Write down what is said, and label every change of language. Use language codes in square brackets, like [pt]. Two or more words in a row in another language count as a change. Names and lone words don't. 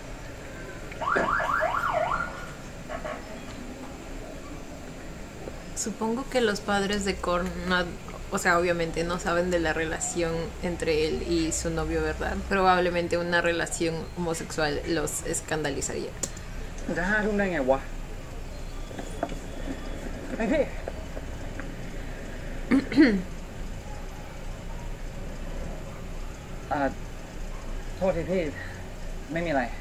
[es] Supongo que los padres de Korn, o sea, obviamente no saben de la relación entre él y su novio, ¿verdad? Probablemente una relación homosexual los escandalizaría. [th] มันจะ5 ทุ่มได้ไงวะไอ้พี่ โทษทีพี่ ไม่มีอะไร